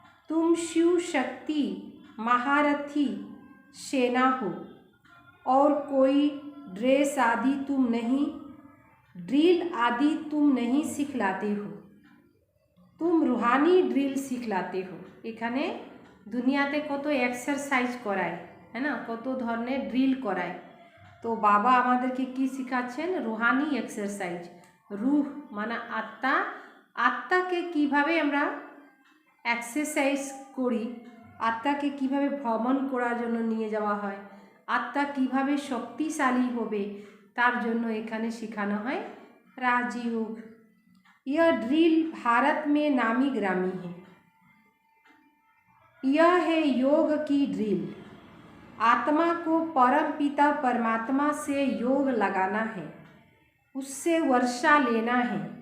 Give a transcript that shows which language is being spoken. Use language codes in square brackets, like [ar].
[hi] तुम शिव शक्ति महारथी सेना हो और कोई ड्रेस आदि तुम नहीं, ड्रिल आदि तुम नहीं सिखलाते हो, तुम रूहानी ड्रिल सिखलाते हो। [bn] এখানে দুনিয়াতে কত এক্সারসাইজ করায়, [hi] है ना, [bn] কত ধরনের ড্রিল করায়। তো বাবা আমাদেরকে কি শেখাচ্ছেন? Rouhani exercise. [hi] रूह माना आत्मा [bn] আত্মাকে কিভাবে আমরা এক্সারসাইজ করি, আত্মাকে কিভাবে ভ্রমণ করার জন্য নিয়ে যাওয়া হয়, আত্মা কিভাবে শক্তিশালী হবে তার জন্য এখানে শেখানো হয় राजयोग। [hi] यह ड्रिल भारत में नामी ग्रामी है। यह है योग की ड्रिल। आत्मा को परम पिता परमात्मा से योग लगाना है, उससे वर्षा लेना है।